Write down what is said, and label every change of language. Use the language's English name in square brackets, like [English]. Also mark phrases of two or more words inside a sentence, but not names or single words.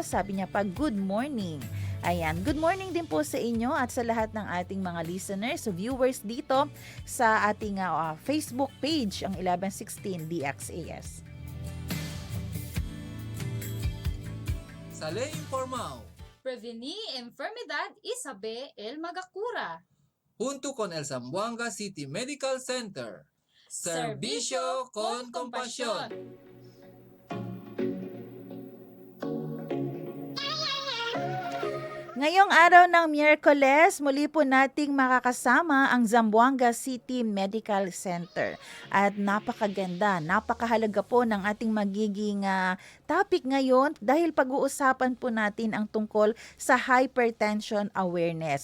[Filipino] Sabi niya pa, [English] good morning. [Filipino] Ayan, [English] good morning [Filipino] din po sa inyo at sa lahat ng ating mga [English] listeners, viewers [Filipino] dito sa ating Facebook page, ang 1116 DXAS. [Chavacano] Sa Ley Informal. Prevenir enfermedad y saber el magacura. Junto con el Zamboanga City Medical Center. Servicio con compasión. [Filipino] Ngayong araw ng Miyerkules, muli po nating makakasama ang Zamboanga City Medical Center. At napakaganda, napakahalaga po ng ating magiging topic ngayon dahil pag-uusapan po natin ang tungkol sa [English] hypertension awareness.